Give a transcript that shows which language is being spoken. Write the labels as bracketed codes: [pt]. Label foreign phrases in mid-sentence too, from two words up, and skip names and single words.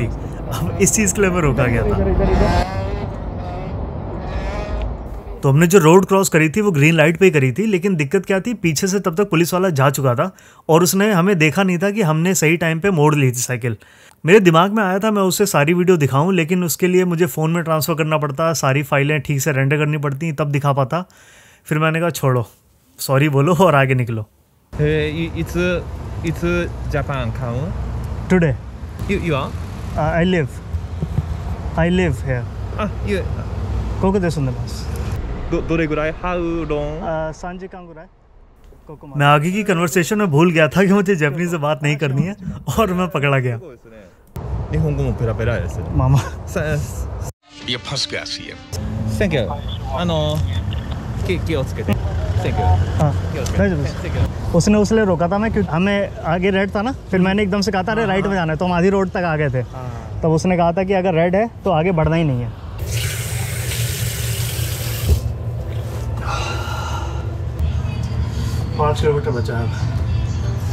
[hi] अब इस चीज़ के लिए हमें रोका गया था। तो हमने जो [en] road cross [hi] करी थी वो [en] green light [hi] पे ही करी थी, लेकिन दिक्कत क्या थी, पीछे से तब तक पुलिस वाला जा चुका था और उसने हमें देखा नहीं था कि हमने सही टाइम पे मोड़ ली थी साइकिल। मेरे दिमाग में आया था मैं उससे सारी वीडियो दिखाऊं, लेकिन उसके लिए मुझे फ़ोन में ट्रांसफ़र करना पड़ता, सारी फाइलें ठीक से रेंडर करनी पड़ती, तब दिखा पाता। फिर मैंने कहा छोड़ो, सॉरी बोलो और आगे निकलो। [en] It's Japan come? टुडे You are? I live here. You [ja] ここですねबस। どれぐらい [en] How long? [ja] 3時間ぐらい। [hi] मैं आगे की कन्वर्सेशन में भूल गया था कि मुझे जापानीज से बात नहीं करनी है और मैं पकड़ा गया। [ja] 日本語もペラペラです。 [hi] मामा ये फंस गया सी है। [en] Thank you. [ja] 気をつけて。 [en] Thank you. [hi] हाँ [ja] 気をつけて。大丈夫です। [en] Thank you. [hi] उसने उसलिए रोका था मैं, क्योंकि हमें आगे रेड था ना, फिर मैंने एकदम से कहा था अरे राइट में जाना है, तो हम आधी रोड तक आ गए थे। तब उसने कहा था कि अगर रेड है तो आगे बढ़ना ही नहीं है। पाँच किलोमीटर बचा है।